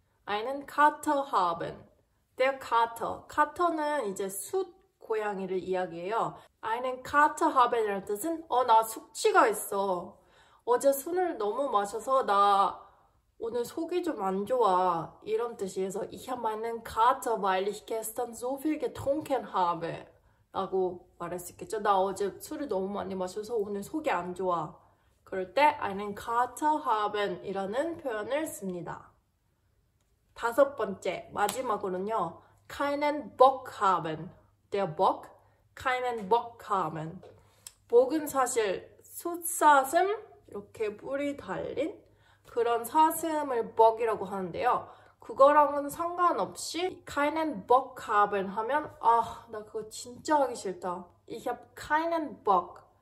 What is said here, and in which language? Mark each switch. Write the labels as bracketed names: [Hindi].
[German] Einen Kater haben. Der Kater. [Korean] Kater는 이제 숫 고양이를 이야기해요. [German] Einen Kater haben [Korean] 이라는 뜻은 나 숙취가 있어. 어제 술을 너무 마셔서 나 오늘 속이 좀 안 좋아. 이런 뜻이어서 [German] Ich habe einen Kater, weil ich gestern so viel getrunken habe. [Korean] 라고 말할 수 있겠죠. 나 어제 술을 너무 많이 마셔서 오늘 속이 안 좋아. 그럴 때 [German] einen Kater haben [Korean] 이라는 표현을 씁니다. 다섯 번째, 마지막으로는요. [German] keinen Bock haben. Der Bock, keinen Bock haben. [Korean] 복은 사실 숫사슴, 이렇게 뿔이 달린 그런 사슴을 Bock이라고 하는데요. 그거랑은 상관없이 [German] keinen Bock haben [Korean] 하면 나 그거 진짜 하기 싫다. [German] Ich habe keinen Bock.